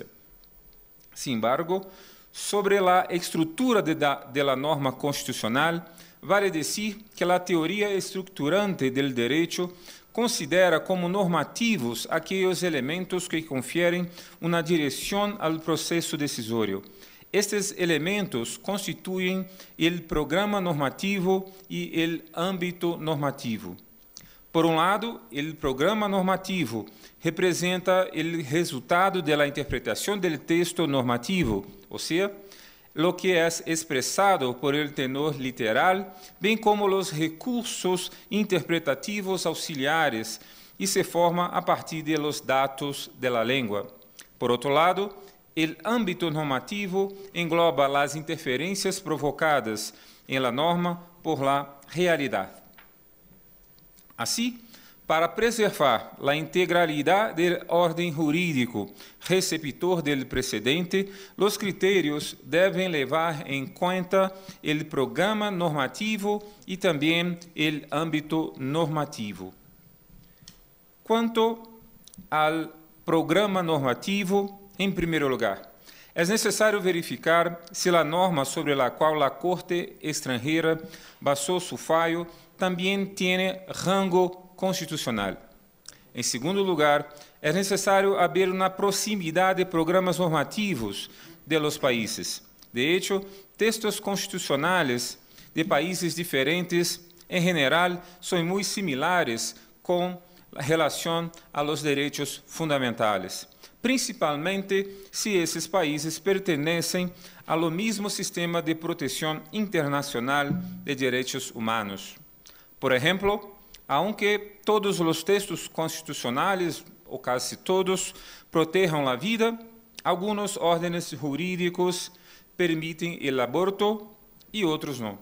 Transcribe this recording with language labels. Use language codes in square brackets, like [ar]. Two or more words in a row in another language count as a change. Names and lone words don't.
[es] Sin embargo, sobre la estructura de la norma constitucional, vale decir que la teoría estructurante del derecho considera como normativos aquellos elementos que confieren una dirección al proceso decisorio. [pt] Estes elementos constituem o programa normativo e o âmbito normativo. Por um lado, o programa normativo representa o resultado da interpretação do texto normativo, ou seja, [es] lo que [pt] é expressado por [es] el tenor literal, [pt] bem como os recursos interpretativos auxiliares, e se forma a partir [es] de los [pt] dados da língua. Por outro lado, o âmbito normativo engloba as interferências provocadas em [es] la norma [pt] por la realidade. Assim, para preservar a integralidade do ordem jurídico receptor do precedente, os critérios devem levar em conta o programa normativo e também o âmbito normativo. Quanto ao programa normativo, em primeiro lugar, é necessário verificar se a norma sobre a qual a Corte estrangeira basou [es] su fallo [pt] também tem rango constitucional. Em segundo lugar, é necessário haver uma proximidade de programas normativos [es] de los [pt] países. [es] De hecho, textos constitucionales de países diferentes, [pt] em geral, são muito similares com relação a [es] los derechos fundamentales, [pt] principalmente se esses países pertenecem ao mesmo sistema de proteção internacional de direitos humanos. Por exemplo, aunque todos os textos constitucionais, ou quase todos, protejam a vida, alguns órdenes jurídicos permitem o aborto e outros não.